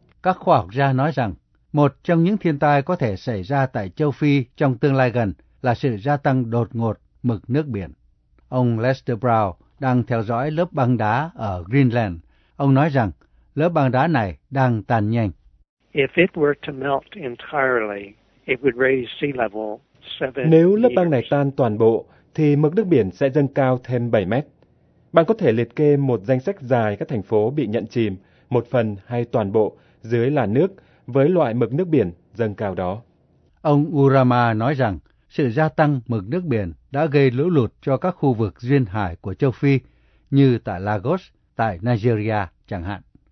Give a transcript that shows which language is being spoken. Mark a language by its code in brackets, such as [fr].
[vi] Các khoa học gia nói rằng, một trong những thiên tai có thể xảy ra tại châu Phi trong tương lai gần là sự gia tăng đột ngột mực nước biển. Ông Lester Brown đang theo dõi lớp băng đá ở Greenland. Ông nói rằng, lớp băng đá này đang tan nhanh. [en] If it were to melt entirely, it would raise sea level. [vi] Nếu lớp băng này tan toàn bộ, thì mực nước biển sẽ dâng cao thêm 7 mét. Bạn có thể liệt kê một danh sách dài các thành phố bị nhận chìm, một phần hay toàn bộ, dưới làn nước, với loại mực nước biển dâng cao đó. Ông Urama nói rằng, sự gia tăng mực nước biển đã gây lũ lụt cho các khu vực duyên hải của châu Phi, như tại Lagos, tại Nigeria chẳng hạn.